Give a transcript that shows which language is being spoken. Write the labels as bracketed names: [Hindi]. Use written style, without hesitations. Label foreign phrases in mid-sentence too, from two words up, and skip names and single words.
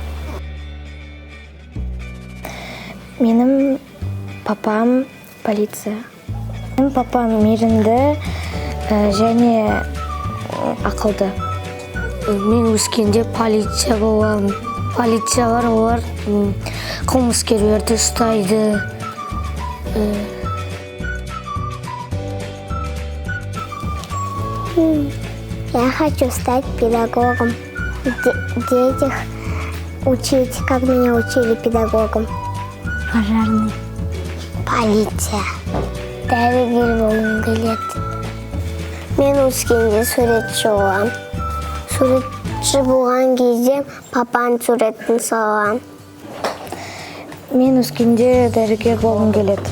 [Kazakh] Менің папам полиция. Менің папам мейірімді және ақылды. Мен өскенде полиция болам. Полициялар олар қылмыскерлерді ұстайды. [Russian] Я хочу стать педагогом. Детях учить, как меня учили педагогом. Пожарный. [Kazakh] Полиция. Дәрігер болғым келеді. Мен өскенде суретші болам. Суретші болған кезде папаның суретін салам. Мен өскенде дәрігер болғым келеді.